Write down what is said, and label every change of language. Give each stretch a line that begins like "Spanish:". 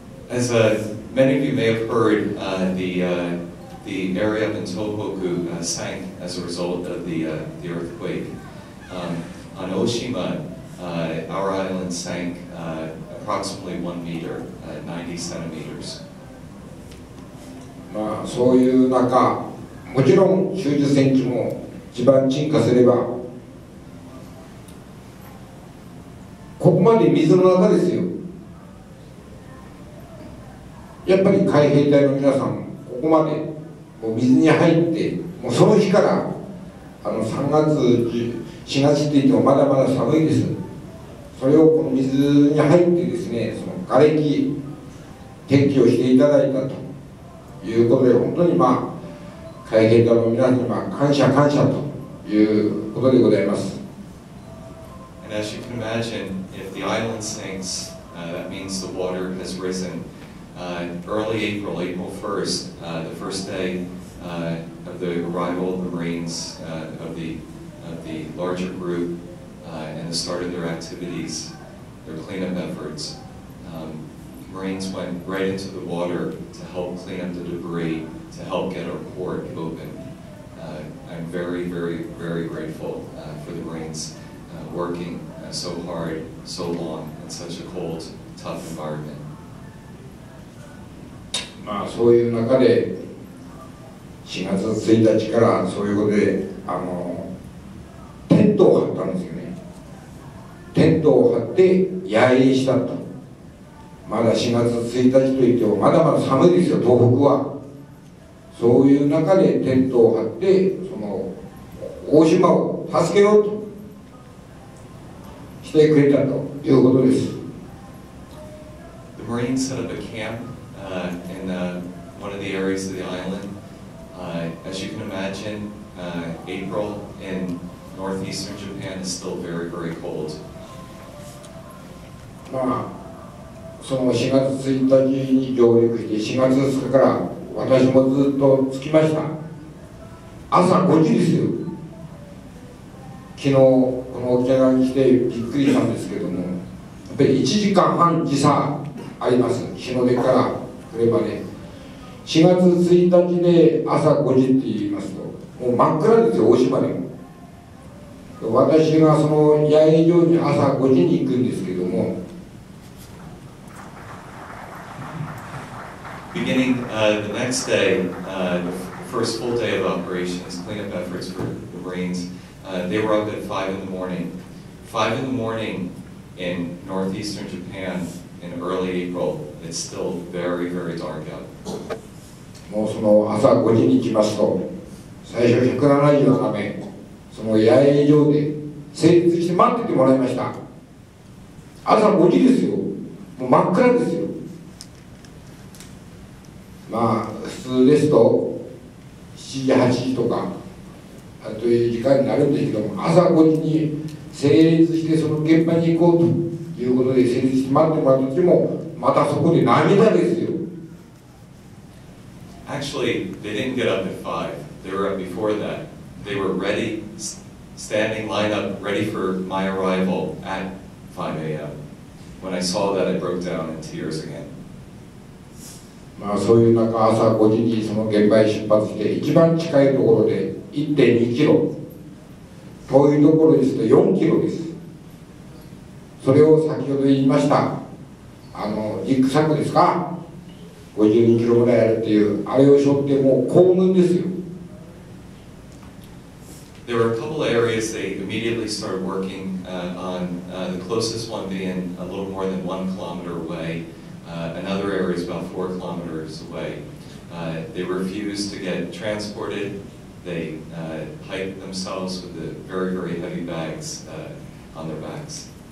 English: As many of you may have heard, the area up in Tohoku sank as a result of the earthquake. On Oshima, our island sank approximately 1 meter, 90 centimeters.
Japanese: まあそういう中、もちろん90センチも地盤沈下すれば、ここまで水の中ですよ。やっぱり海兵隊の皆さん、ここまでもう水に入って、もうその日から3月、4月って言ってもまだまだ寒いです。それをこの水に入ってですね、その瓦礫撤去をしていただいたということで、本当にまあ海兵隊の皆さんに感謝ということでございます。
English: And as you can imagine, if the island sinks, that means the water has risen. Early April, April 1st, the first day of the arrival of the Marines, of the larger group, and the start of their activities, their cleanup efforts, Marines went right into the water to help clean up the debris, to help get our port open. I'm very, very, very grateful for the Marines working so hard, so long, in such a cold, tough environment.
Japanese: まあそういう中で4月1日からそういうことでテントを張ったんですよね。テントを張って野営したと。まだ4月1日といってもまだまだ寒いですよ、東北は。そういう中でテントを張ってその大島を助けようとしてくれたということです。
English: The Marines set up a camp in one of the areas of the island. As you can imagine, April in northeastern Japan is still very, very cold.
Japanese: まあ、その4月1日に上陸して4月2日から私もずっと着きました。朝5時ですよ。昨日この沖縄に来てびっくりしたんですけども、やっぱり1時間半時差あります。日の出から来ればね、4月1日で朝5時って言いますともう真っ暗ですよ、大島でも。私がその野営場に朝5時に行くんですけども、
English: Beginning the next day, the first full day of operations, cleanup efforts for the Marines, they were up at 5 in the morning. 5 in the morning in northeastern Japan in early April, it's still very, very dark out.
Japanese: もうその朝5時に来ますと、最初177名、その野営場で成立して待っててもらいました。朝5時ですよ、もう真っ暗ですよ。まあ普通ですと7時8時とかという時間になるんですけども、朝5時に成立してその現場に行こうということで成立して待ってもらった時もまたそこで涙ですよ。
English: Actually, they didn't get up at 5. They were up before that. They were ready, standing lined up, ready for my arrival at 5 a.m. When I saw that, I broke down in tears again.
Japanese: まあそういう中、朝5時にその現場へ出発して、一番近いところで 1.2 キロ、遠いところですと4キロです。それを先ほど言いました、リックサックですか、52キロぐらいあるっていう、あれを背負ってもう行軍ですよ。
English: There were a couple of areas they immediately started working on, the closest one being a little more than 1 kilometer away. Another area is about 4 kilometers away. They refused to get transported. They hiked themselves with the very, very heavy bags on their backs.